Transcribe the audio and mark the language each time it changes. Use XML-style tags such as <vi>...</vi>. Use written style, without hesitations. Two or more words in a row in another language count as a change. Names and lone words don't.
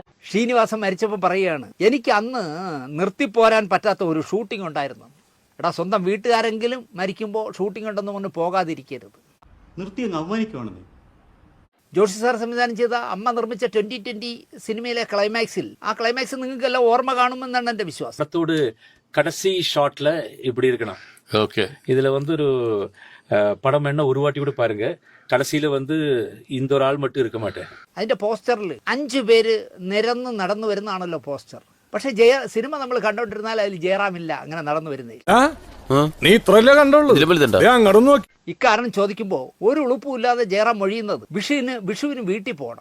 <ml>ശ്രീനിവാസൻ മരിച്ചപ്പോൾ പറയുകയാണ്, എനിക്ക് അന്ന് നിർത്തിപ്പോരാൻ പറ്റാത്ത ഒരു ഷൂട്ടിംഗ് ഉണ്ടായിരുന്നു. എടാ, സ്വന്തം വീട്ടുകാരെങ്കിലും മരിക്കുമ്പോൾ ഷൂട്ടിംഗ് ഉണ്ടെന്ന് പറഞ്ഞ് പോകാതിരിക്കരുത്. നിർത്തിയങ്ങ് അവമാനിക്കുവാണെന്ന്. ജോഷി സാർ സംവിധാനം ചെയ്ത അമ്മ നിർമ്മിച്ച 2020 സിനിമയിലെ ക്ലൈമാക്സിൽ, ആ ക്ലൈമാക്സ് നിങ്ങൾക്കെല്ലാം ഓർമ്മ കാണുമെന്നാണ് എൻ്റെ വിശ്വാസം.</ml> <ta>படத்தோடு கடைசி ஷாட்ல இப்படி இருக்கணும்.</ta> <ml>ഓക്കെ,</ml> <ta>இதுல வந்து ஒரு படம் என்ன ஒரு வாட்டி கூட பாருங்க. கடைசியில வந்து இந்த ஒரு ஆள் மட்டும் இருக்க மாட்டேன்.</ta> <ml>അതിന്റെ പോസ്റ്ററിൽ 5 പേര് നിരന്ന് നടന്നു വരുന്നതാണല്ലോ പോസ്റ്റർ. പക്ഷെ സിനിമ നമ്മൾ കണ്ടോണ്ടിരുന്നാൽ അതിൽ ജയറാമില്ല അങ്ങനെ നടന്നു വരുന്നതിൽ. നീ ഇത്രല്ലേ കണ്ടോളൂ, ഇക്കാരണം ചോദിക്കുമ്പോൾ ഒരു ഉളുപ്പുമില്ലാതെ ജയറാം മൊഴിയുന്നത് വിഷുവിന് വീട്ടിൽ പോകണം.</ml>